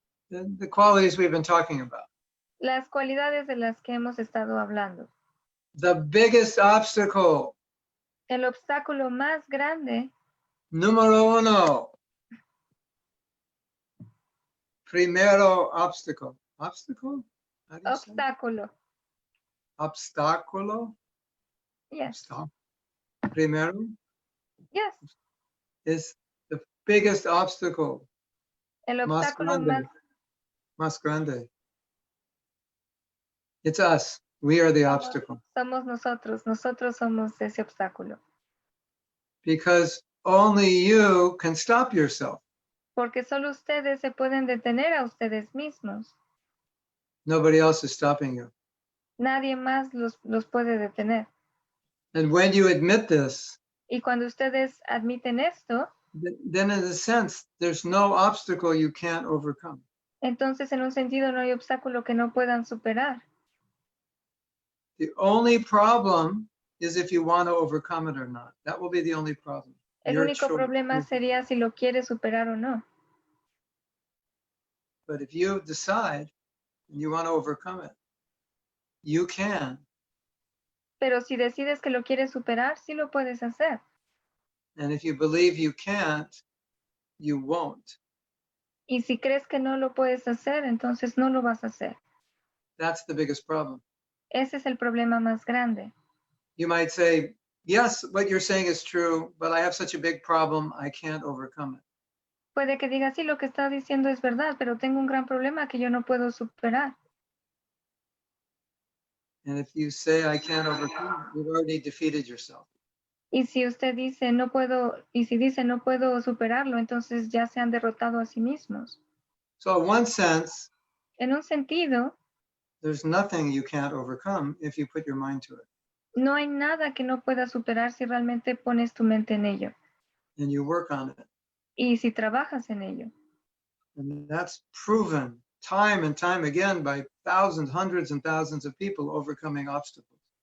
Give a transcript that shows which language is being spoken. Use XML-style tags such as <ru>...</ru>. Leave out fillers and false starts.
<en>The qualities we've been talking about.</en> <es>Las cualidades de las que hemos estado hablando.</es> <en>The biggest obstacle.</en> <es>El obstáculo más grande. Número uno.</es> <en>Primero obstacle. Obstacle?</en> <es>Obstáculo. Obstáculo?</es> <en>Yes.</en> <es>Primero?</es> <en>Yes. Is the biggest obstacle.</en> <es>El obstáculo más grande.</es> <en>It's us. We are the obstacle.</en> <es>Somos nosotros. Nosotros somos ese obstáculo.</es> <en>Because only you can stop yourself.</en> <es>Porque solo ustedes se pueden detener a ustedes mismos.</es> <en>Nobody else is stopping you.</en> <es>Nadie más los puede detener.</es> <en>And when you admit this,</en> <es>y cuando ustedes admiten esto,</es> <en>then in a sense, there's no obstacle you can't overcome.</en> <es>Entonces, en un sentido, no hay obstáculo que no puedan superar.</es> <en>The only problem is if you want to overcome it or not. That will be the only problem.</en> <es>El único problema sería si lo quieres superar o no.</es> <en>But if you decide and you want to overcome it, you can.</en> <es>Pero si decides que lo quieres superar, sí lo puedes hacer.</es> <en>And if you believe you can't, you won't.</en> <es>Y si crees que no lo puedes hacer, entonces no lo vas a hacer.</es> <en>That's the biggest problem.</en> <es>Ese es el problema más grande.</es> <en>You might say, yes, what you're saying is true, but I have such a big problem, I can't overcome it.</en> <es>Puede que diga, sí, lo que está diciendo es verdad, pero tengo un gran problema que yo no puedo superar.</es> <en>And if you say, I can't overcome it, you've already defeated yourself.</en> <es>Y si usted dice, no puedo, y si dice, no puedo superarlo, entonces ya se han derrotado a sí mismos.</es> <en>So in one sense,</en> <es>en un sentido,</es> <en>there's nothing you can't overcome if you put your mind to it.</en> <es>No hay nada que no puedas superar si realmente pones tu mente en ello.</es> <en>And you work on it.</en> <es>Y si trabajas en ello.</es> <en>And that's proven time and time again by thousands, hundreds and thousands of people overcoming obstacles.</en>